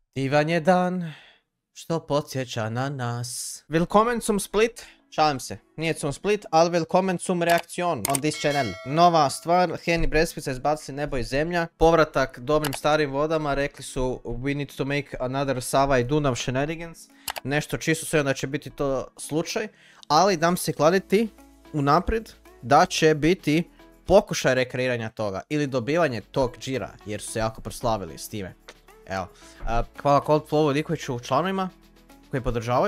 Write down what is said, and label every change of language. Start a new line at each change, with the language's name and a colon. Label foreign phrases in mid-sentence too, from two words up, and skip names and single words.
Croatian: Divan je dan što podsjeća na nas.
German: Willkommen zum Split.
Croatian: Šalim se, nije
German: zum Split, ali willkommen zum Reaktion
English: on this channel.
Croatian: Nova stvar, Henny Breskvica izbacili Nebo i zemlja. Povratak dobrim starim vodama, rekli su
English: we need to make another
Croatian: Sava i Dunav shenanigans. Nešto čisto sve da će biti to slučaj, ali dam se kladiti unaprijed da će biti pokušaj rekreiranja toga ili dobivanje tog džira, jer su se jako proslavili s time. Evo, hvala Coldflowu i Likoviću članovima koji podržavaju.